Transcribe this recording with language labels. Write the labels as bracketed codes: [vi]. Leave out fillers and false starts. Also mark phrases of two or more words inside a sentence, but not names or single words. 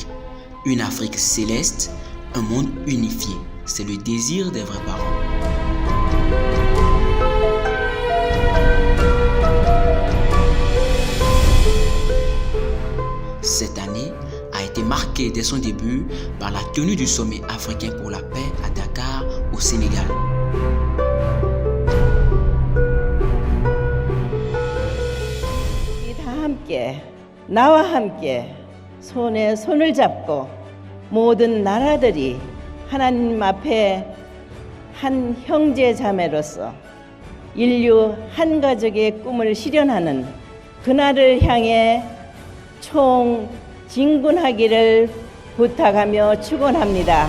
[fr] Une Afrique céleste, un monde unifié, c'est le désir des vrais parents. Cette année a été marquée dès son début par la tenue du sommet africain pour la paix à Dakar, au Sénégal. [ko] 나와 함께 손에 손을 잡고 모든 나라들이 하나님 앞에 한 형제 자매로서 인류 한 가족의 꿈을 실현하는 그날을 향해 총진군하기를 부탁하며 축원합니다.